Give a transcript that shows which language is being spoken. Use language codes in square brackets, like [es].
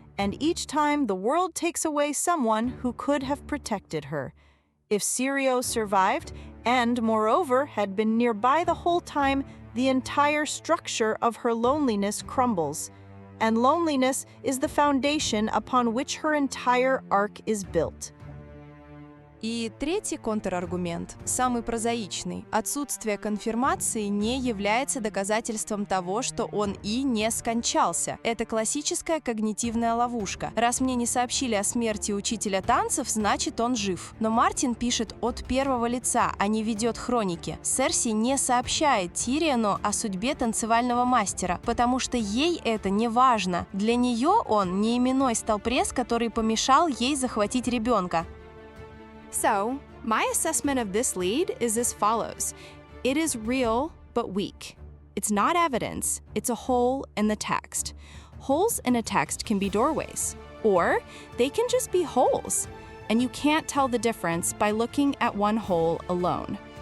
[en] And each time the world takes away someone who could have protected her. If SYRIO survived, and moreover had been nearby the whole time, the entire structure of her loneliness crumbles. And loneliness is the foundation upon which her entire arc is built. [ru] И третий контраргумент, самый прозаичный. Отсутствие конфирмации не является доказательством того, что он и не скончался. Это классическая когнитивная ловушка. Раз мне не сообщили о смерти учителя танцев, значит он жив. Но Мартин пишет от первого лица, а не ведет хроники. Серси не сообщает Тириону о судьбе танцевального мастера, потому что ей это не важно. Для нее он не именной столпресс, который помешал ей захватить ребенка. [en] So, my assessment of this lead is as follows. It is real, but weak. It's not evidence, it's a hole in the text. Holes in a text can be doorways, or they can just be holes, and you can't tell the difference by looking at one hole alone.